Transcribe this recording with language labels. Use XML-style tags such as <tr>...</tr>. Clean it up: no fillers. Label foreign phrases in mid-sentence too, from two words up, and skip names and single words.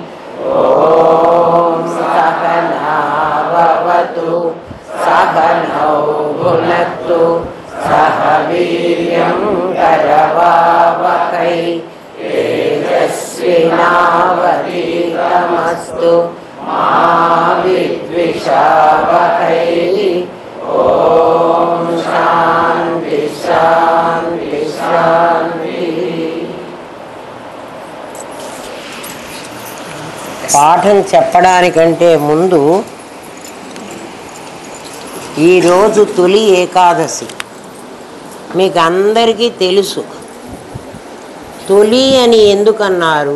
<sa>ॐ सहना भवतु सहनौ भुनक्तु सह वीर्यं करवावहै तेजस्विनावधीतमस्तु मा विद्विषावहै। ॐ शान्ति शान्ति शान्ति।</sa> <te>పాఠం చెప్పడానికంటే ముందు ఈరోజు తొలి ఏకాదశి మీకు అందరికీ తెలుసు. తొలి అని ఎందుకన్నారు?</te>